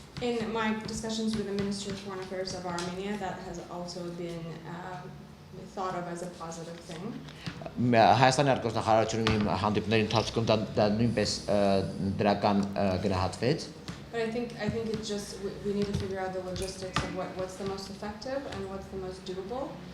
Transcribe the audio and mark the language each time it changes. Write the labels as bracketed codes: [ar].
[en] In my discussions with the Ministry of Foreign Affairs of Armenia, that has also been thought of as a positive thing. [hy] Հայաստանի արտգործնախարարությունում հանդիպների ընթացքում դա նույնպես դրական գնահատվեց։ [en] But I think it's just we need to figure out the logistics of what's the most effective and what's the most doable.